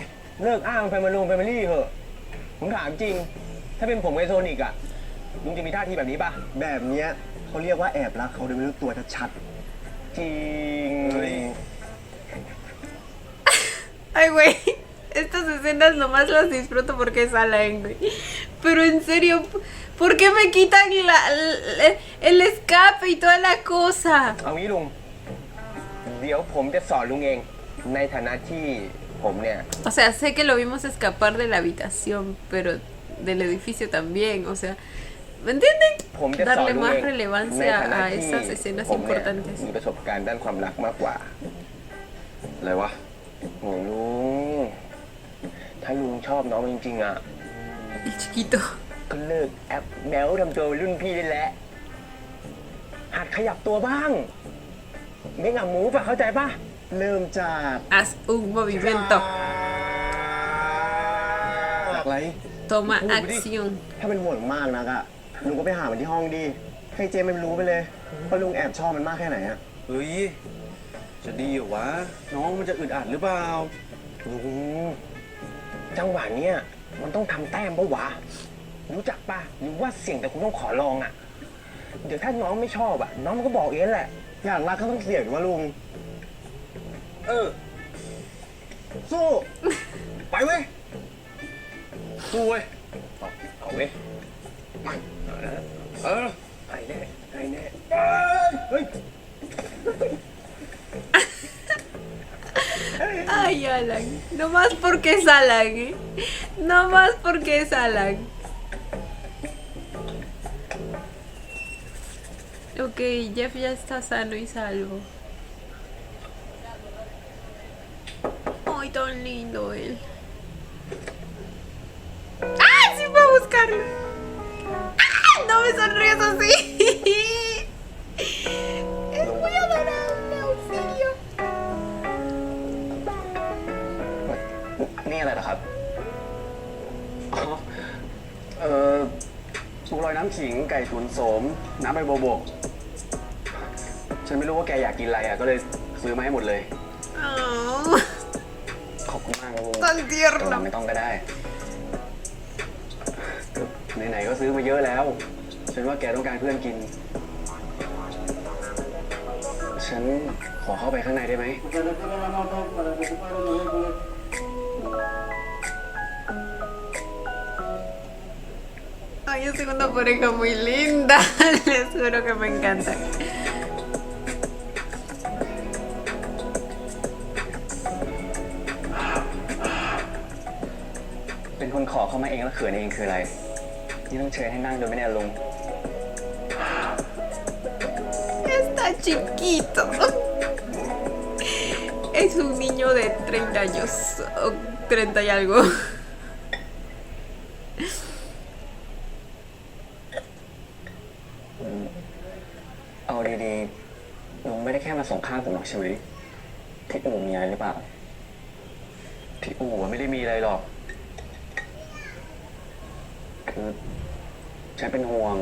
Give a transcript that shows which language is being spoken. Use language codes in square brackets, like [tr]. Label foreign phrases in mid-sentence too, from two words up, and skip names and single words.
[th] เลิกอ้างแฟมิลี่เหอะ ผมถามจริง ถ้าเป็นผมกับโทนิกอะลุงจะมีท่าทีแบบนี้ป่ะ แบบเนี้ยเขาเรียกว่าแอบรักเขาโดยไม่รู้ตัวชัดๆจริง [es] Ay, güey. Estas escenas nomás las disfruto porque es Alan, güey. Pero en serio, ¿por qué me quitan el escape y toda la cosa? [th] เอางี้ลุง เดี๋ยวผมจะสอนลุงเอง ในฐานะที่ผมเนี่ย [es] O sea, sé que lo vimos escapar de la habitación, pero del edificio también, o sea, ¿me entienden? [th] ผมจะสอน [es] Darle [th] ลุง [es] más [th] เองใน [es] relevancia [th] ฐานะ [es] a [th] ที่ [es] esas escenas [th] ผมเนี่ย [es] importantes. [th] มีประสบการณ์ด้านความรักมากกว่า อะไรวะ โอ้ลุง ถ้าลุงชอบน้องจริงๆอะ [es] El chiquito. [th] ก็เลิกแอปแมวทำตัวรุ่นพี่ได้แล้ว หัดขยับตัวบ้างไม่งับหมูป่ะเข้าใจป่ะ เริ่มจาก [es] Haz un movimiento. [th] อะไร [es] Toma acción. [th] ถ้าเป็นห่วงมากนักอะลุงก็ไปหามันที่ห้องดี ให้เจมันรู้ไปเลยว่าลุงแอบชอบมันมากแค่ไหนอะ เฮ้ย จะดีเหรอวะ น้องมันจะอึดอัดหรือเปล่า ลุงจังหวะเนี้ยมันต้องทำแต้มปะวะ รู้จักป่ะหรือว่าเสี่ยงแต่คุณต้องขอลองอะเดี๋ยวถ้าน้องไม่ชอบอะน้องมันก็บอกเองแหละ อยากรักก็ต้องเสี่ยงว่าลุง สู้ ไปเว้ย สู้เว้ย เอาเว้ย เออ ไอ้แน่ไอ้แน่ เฮ้ย [es] Ay, Alan. No más porque es Alan, ¿eh? No más porque es Alan. Ok, Jeff ya está sano y salvo. Ay, tan lindo él. ¡Ah! ¡Sí fue a buscarlo! ¡Ah! ¡No me sonríes así! Es muy adorable, Auxilio. [th] นี่อะไรเหรอครับ อ๋อซุปลอยน้ำขิง ไก่ตุ๋นโสม น้ำใบโบโบก ฉันไม่รู้ว่าแกอยากกินอะไรอ่ะ ก็เลยซื้อมาให้หมดเลย [es] Oh, [th] ขอบคุณมากครับลุง [es] tan [th] แต่ [es] tierno. [th] ไม่ต้องก็ได้ ไหนๆก็ซื้อมาเยอะแล้ว ฉันว่าแกต้องการเพื่อนกิน ฉันขอเข้าไปข้างในได้ไหม [es] Ay, Ay, yo soy una pareja muy linda. Les juro que me encanta. [th] เป็นคนขอเข้ามาเองแล้วเขินเองคืออะไร นี่ต้องเชิญให้นั่งโดยไม่ได้ลุง [es] Está chiquito. Es un niño de 30 años. O 30 y algo. [th] เอาดีๆลุงไม่ได้แค่มาส่งข้าวผมหรอกใช่ไหมที่อู่มีอะไรหรือเปล่า ที่อู่อะไม่ได้มีอะไรหรอก คือฉันเป็นห่วง